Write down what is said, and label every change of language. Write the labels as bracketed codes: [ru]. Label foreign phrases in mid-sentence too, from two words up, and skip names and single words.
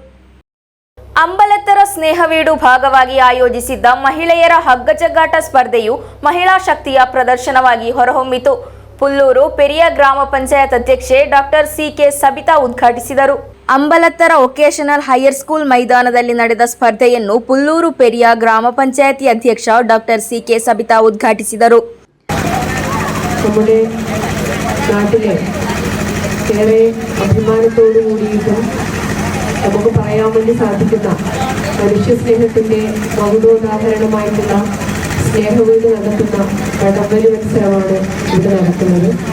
[kn] ಅಂಬಲತ್ತರ ಸ್ನೇಹವೀಡು ಭಾಗವಾಗಿ ಆಯೋಜಿಸಿದ್ದ ಮಹಿಳೆಯರ ಹಗ್ಗಜಗ್ಗಾಟ ಸ್ಪರ್ಧೆಯು ಮಹಿಳಾ ಶಕ್ತಿಯ ಪ್ರದರ್ಶನವಾಗಿ ಹೊರಹೊಮ್ಮಿತು. ಪುಲ್ಲೂರು ಪೆರಿಯ ಗ್ರಾಮ ಪಂಚಾಯತ್ ಅಧ್ಯಕ್ಷೆ ಡಾಕ್ಟರ್ ಸಿ.ಕೆ. ಸಬಿತಾ ಉದ್ಘಾಟಿಸಿದರು. ಅಂಬಲತ್ತರ ವೊಕೇಶನಲ್ ಹೈಯರ್ ಸ್ಕೂಲ್ ಮೈದಾನದಲ್ಲಿ ನಡೆದ ಸ್ಪರ್ಧೆಯನ್ನು ಪುಲ್ಲೂರು ಪೆರಿಯ ಗ್ರಾಮ ಪಂಚಾಯತಿ ಅಧ್ಯಕ್ಷ ಡಾಕ್ಟರ್ ಸಿ.ಕೆ. ಸಬಿತಾ ಉದ್ಘಾಟಿಸಿದರು. [ml] നമ്മുടെ നാട്ടിലെ ഏറെ അഭിമാനത്തോടു കൂടിയിട്ടും നമുക്ക് പറയാൻ വേണ്ടി സാധിക്കുന്ന മനുഷ്യ സ്നേഹത്തിൻ്റെ മകുടോദാഹരണമായിട്ടുള്ള സ്നേഹവീട് നടത്തുന്ന വടംവലി മത്സരമാണ് ഇവിടെ നടക്കുന്നത്.